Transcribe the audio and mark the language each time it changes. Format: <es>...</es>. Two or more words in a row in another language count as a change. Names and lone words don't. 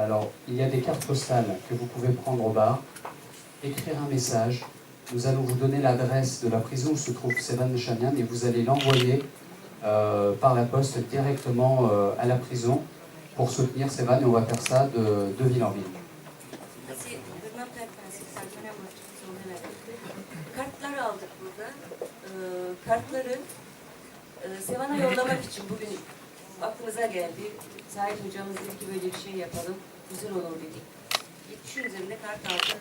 <fr>Alors, il y a des cartes postales que vous pouvez prendre au bar, écrire un message. Nous allons vous donner l'adresse de la prison où se trouve Sevan Nishanian et vous allez l'envoyer par la poste directement à la prison pour soutenir Sevan et on va faire ça de ville en ville.</fr> <tr>Kartlar aldık burada. Kartları Sevan'a yollamak için bugün aklımıza geldi. Sait hocamız dedi ki böyle bir şey yapalım, güzel olur dedik. 70'in üzerinde kart aldık.</tr>